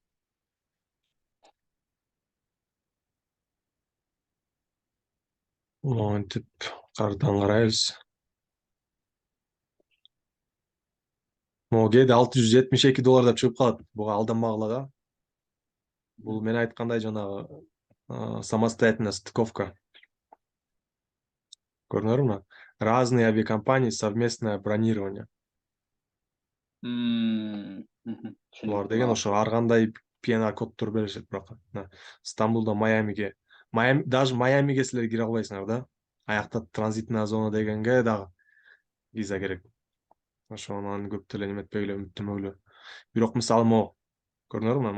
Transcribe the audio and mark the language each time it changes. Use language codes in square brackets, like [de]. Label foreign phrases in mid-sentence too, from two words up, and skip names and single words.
[ky] Монтип кардан карайбыз. Могу кээде $672 деп чыгып калат. Буга алданмагыла. Бул мен айткандай жанагы [ru] самостоятельная стыковка. [ky] Көрдүңөрбү? [ru] Разные авиакомпании, совместное бронирование. [ky] Булар деген ошо ар кандай PNR коддор беришет, бирок Стамбулдан Майамиге, даже Майамиге силер кире албайсыңар да. Аякта [ru] транзитная зона [ky] дегенге дагы виза керек. Ошонун көп деле неметпегиле, үмүттөнбөгүлө. Бирок мисалы могу көрдүңөрбү?